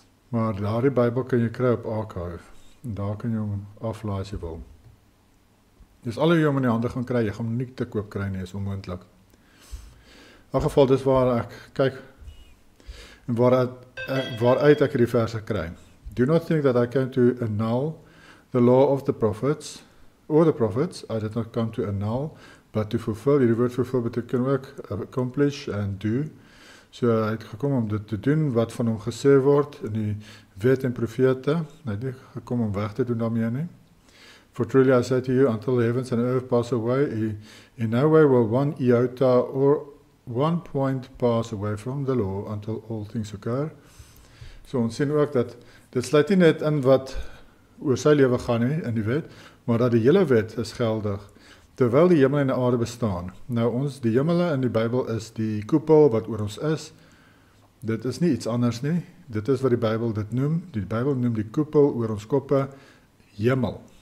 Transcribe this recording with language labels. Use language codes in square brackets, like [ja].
[af] Maar daardie Bybel kan jy kry op archive. En daar kan jy hom aflaai as jy wil. Dus al jy hom in die hande gaan kry, jy gaan hom nie te koop kry nie, is onmoontlik. In elk geval, dis waar ek kyk en waaruit ek die verse kry. [en] Do not think that I came to annul the law of the prophets, or the prophets. I did not come to annul, but to fulfill. [af] Hierdie woord fulfill beteken ook [en] accomplish and do. [af] So hy het gekom om dit te doen wat van hom gesê word in die wet en profete. Hy het nie gekom om weg te doen daarmee nie. [en] For truly I say to you, until the heavens and earth pass away, in no way will one iota or one point pass away from the law until all things occur. [af] So ons sien ook dat dit sluit nie net in wat oor sy lewe gaan nie in die wet, maar dat die hele wet is geldig, terwyl die hemel en die aarde bestaan. Nou die hemele in die Bybel is die koepel wat oor ons is. Dit is nie iets anders nie. Dit is wat die Bybel dit noem. Die Bybel noem die koepel oor ons koppe hemel.